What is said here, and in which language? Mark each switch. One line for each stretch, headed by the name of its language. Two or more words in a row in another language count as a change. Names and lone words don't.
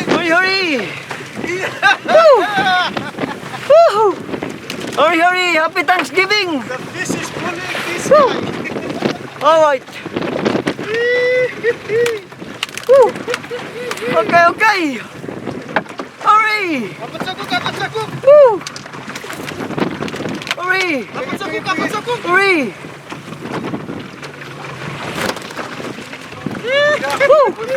English: Hurry, hurry! Woo! Woohoo! Hurry, hurry! Happy Thanksgiving! The fish is pulling this Woo! way. Alright. Woo! Okay, okay! Hurry!
Filipino: Dapat sagok, dapat sagok!
English: Woo! Hurry!
Filipino: Dapat sagok, dapat sagok!
English: Hurry! Woo!